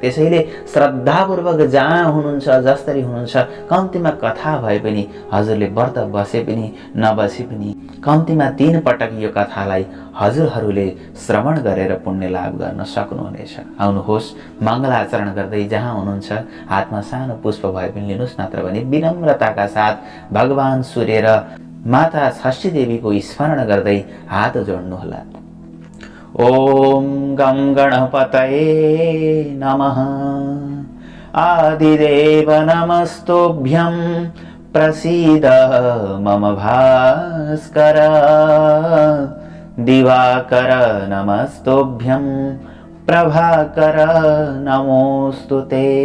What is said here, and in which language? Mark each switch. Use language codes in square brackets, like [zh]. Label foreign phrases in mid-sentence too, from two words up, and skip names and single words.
[ne] त्यसैले श्रद्धापूर्वक जहाँ हुनुहुन्छ, जसरी हुनुहुन्छ, कम्तीमा कथा भए पनि हजुरले व्रत बसे पनि नबसे पनि कम्तीमा 3 पटक यो कथालाई हजुरहरूले श्रवण गरेर पुण्य लाभ गर्न सक्नुहुनेछ। आउनुहोस्, मङ्गलाचरण गर्दै जहाँ हुनुहुन्छ हातमा सानो पुष्प भए पनि लिनुहोस्, नत्र भने विनम्रताका साथ भगवान सूर्य र माता षष्ठी देवीको स्मरण गर्दै हात जोड्नुहोला। [sa] ओम गं गणपतये नमः। आदिदेव नमस्तुभ्यं प्रसीद मम भास्कर। दिवाकर नमस्तुभ्यं प्रभाकर नमोस्तुते।